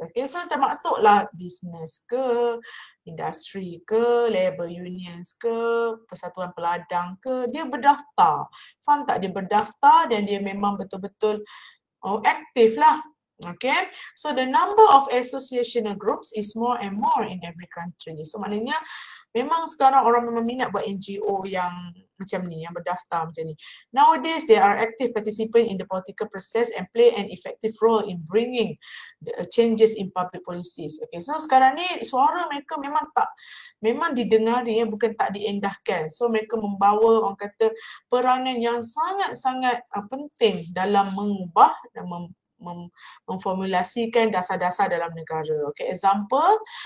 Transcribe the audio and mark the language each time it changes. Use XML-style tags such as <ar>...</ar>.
<ms>Okay, so termasuklah business ke, industri ke, labor unions ke, persatuan peladang ke, dia berdaftar. Faham tak? Dia berdaftar dan dia memang betul-betul aktif lah.</ms> <en>Okay, so the number of associational groups is more and more in every country.</en> <ms>So maknanya memang sekarang orang memang minat buat NGO yang macam ni, yang berdaftar macam ni.</ms> <en>Nowadays, they are active participant in the political process and play an effective role in bringing the changes in public policies.</en> <ms>Okay, so sekarang ni suara mereka memang didengari, bukan tak diendahkan. So mereka membawa orang kata peranan yang sangat-sangat penting dalam mengubah dan memformulasikan dasar-dasar dalam negara. Okay, example,</ms>